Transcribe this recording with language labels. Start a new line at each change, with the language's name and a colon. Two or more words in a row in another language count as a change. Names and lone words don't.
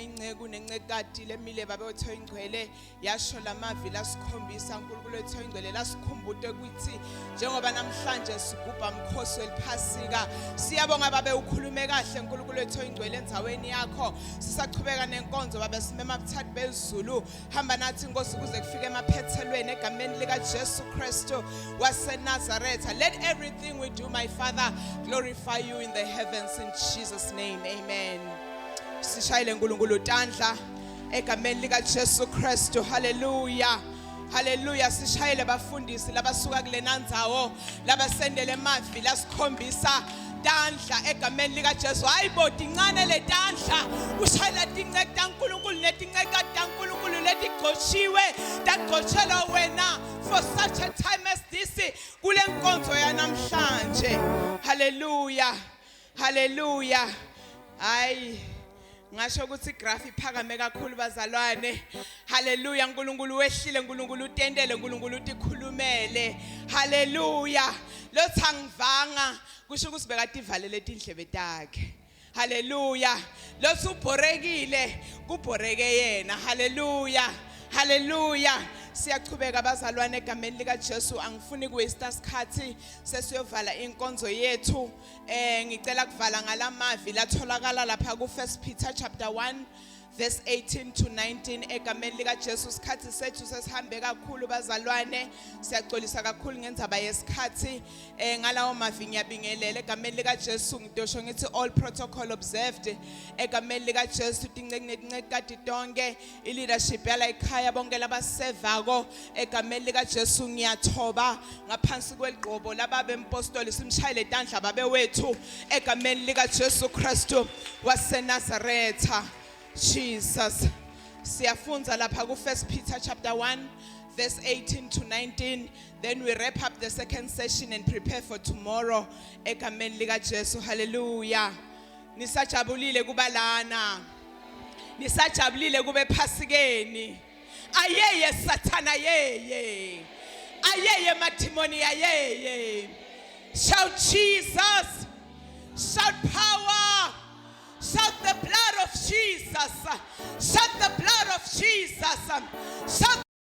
Swati: inceku nencekati lemile babethu ingcwele yasho lamavi lasikhombisa uNkulunkulu wethu ingcwele lasikhumbute ukuthi njengoba namhlanje sigubha umkhosi weliphasika siyabonga babe ukhulume kahle uNkulunkulu wethu ingcwele endzaweni yakho sisachubeka nenkonzo babe simema buthathu bezulu hamba nathi inkosi kuze kufike emaphethelweni egameni lika Jesu Kristu waseNazaretha.
English: Let everything we do, my Father, glorify you in the heavens in Jesus' name. Amen.
Swati: Sishayile uNkulunkulu tandla egameni lika Jesu Kristu. Hallelujah. Hallelujah. Sishayile bafundisi labasuka kulena ndzawo labasendele emavi lasikhombisa tandla egameni lika Jesu. Hayibo tincane le tandla ushayela tinceke taNkulunkulu netinceke taNkulunkulu letigqoshiwe tagqoshela wena
English: for such a time as this
Swati: kule nkonzo yanamhlanje. Hallelujah. Hallelujah. Hayi ngasho ukuthi igraph iphakame kakhulu bazalwane. Hallelujah. uNkulunkulu wehlile, uNkulunkulu utendele, uNkulunkulu utikhulumele. Hallelujah. Lo thangivanga kusho ukuthi bekade ivalele indlebe takhe. Hallelujah. Losubhorekile kubhoreke yena. Hallelujah. Hallelujah. Siyachubeka bazalwane egameni lika Jesu. Angifuni kuwaste isikhathi sesiyovala inkonzo yethu. Ngicela kuvala ngalamavi latholakala lapha ku 1 Peter
English: chapter 1 verse 18 to 19
Swati: egameni lika Jesu. Isikhathi sethu sesihambe kakhulu bazalwane. Siyaxolisa kakhulu ngendzaba yesikhathi. Ngalawo mavi ngiyabingelela egameni lika Jesu. Ngidosho ngithi
English: all protocol observed
Swati: egameni lika Jesu. Tincencekati tonke I leadership yala ekhaya bonke labasevako egameni lika Jesu ngiyathoba ngaphansi kweligqobo lababe impostoli simshayile tandla babe wethu egameni lika Jesu Kristu waseNazaretha. Jesus. Siyafunza lapha ku 1 Peter
English: chapter 1 verse 18 to 19. Then we wrap up the second session and prepare for tomorrow.
Swati: Egameni lika Jesu. Hallelujah. Nisajabulile kubalana. Nisajabulile kube phasikeni. Ayeye Satan ayeye. Ayeye matimoni ayeye.
English: Shout Jesus. Shout power. Shout the blood of Jesus. Shout the blood of Jesus. Shout